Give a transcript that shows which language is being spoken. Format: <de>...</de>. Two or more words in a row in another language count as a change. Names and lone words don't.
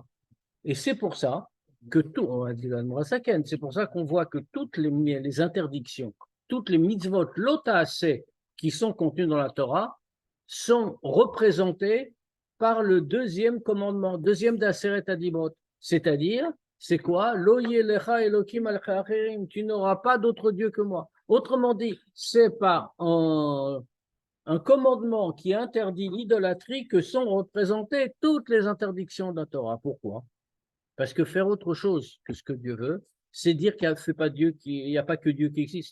<fr>Et c'est pour ça que on a dit l'Admurasaken, c'est pour ça qu'on voit que toutes les interdictions, toutes les mitzvot, l'otaasé, qui sont contenues dans la Torah, sont représentées par le deuxième commandement, deuxième d'</fr> <he>עשרת הדיברות.</he> <fr>C'est-à-dire, c'est quoi?</fr> <he>לא יהיה לך אלוהים על אחרים,</he> <fr>tu n'auras pas d'autre Dieu que moi. Autrement dit, c'est par un commandement qui interdit l'idolâtrie que sont représentées toutes les interdictions de la Torah. Pourquoi? Parce que faire autre chose que ce que Dieu veut, c'est dire qu'il n'y a pas que Dieu qui existe.</fr>